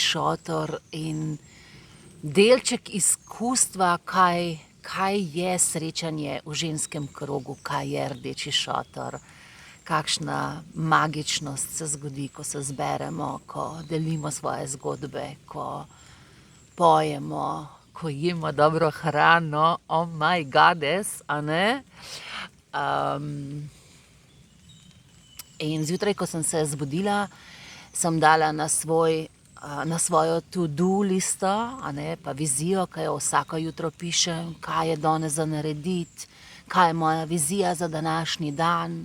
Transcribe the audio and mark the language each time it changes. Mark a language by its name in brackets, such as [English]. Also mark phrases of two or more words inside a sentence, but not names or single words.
[Slovenian] šotor in delček izkustva, kaj je srečanje v ženskem krogu, kaj je Rdeči šotor, kakšna magičnost se zgodi, ko se zberemo, ko delimo svoje zgodbe, ko pojemo, ko jemo dobro hrano, [English] oh my goddess, a ne? [Slovenian] In zjutraj, ko sem se zbudila, sem dala na svojo to-do listo, a ne, pa vizijo, kaj jo vsako jutro pišem, kaj je danes za narediti, kaj je moja vizija za današnji dan.